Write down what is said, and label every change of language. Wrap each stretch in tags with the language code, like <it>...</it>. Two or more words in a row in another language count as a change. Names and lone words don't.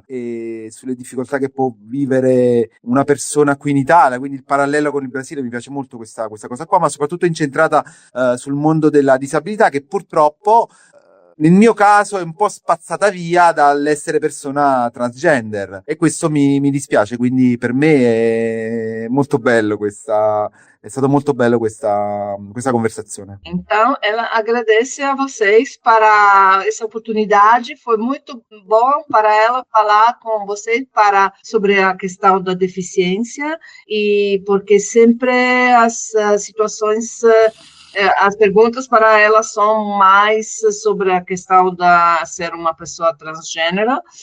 <it>e sulle difficoltà che può vivere una persona qui in Italia, quindi il parallelo con il Brasile, mi piace molto questa cosa qua, ma soprattutto incentrata sul mondo della disabilità, che purtroppo nel mio caso è un po' spazzata via dall'essere persona transgender, e questo mi dispiace, quindi per me è molto bello è stato molto bello questa conversazione.</it> <pt>Então, ela agradece a vocês para essa oportunidade, foi muito bom para ela falar com vocês sobre a questão da deficiência, e porque sempre as situações, as perguntas para ela são mais sobre a questão da ser uma pessoa transgênero,</pt>